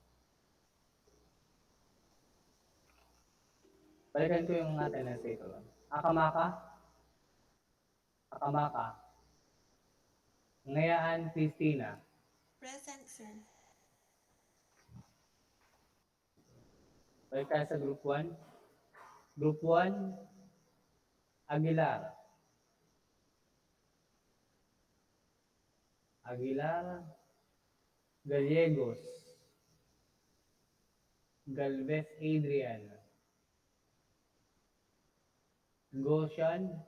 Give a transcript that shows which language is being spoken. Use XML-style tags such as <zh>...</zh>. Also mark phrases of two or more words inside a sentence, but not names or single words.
<tl>Balikan ko yung attendance dito. Akamaka. Akamaka. Ngayaan Christina.</tl> <en>Present, sir.</en> <tl>Balik tayo sa group 1. Group 1, Aguilar. Aguilar. Gallegos. Galvez Adrian. Goshan.</tl>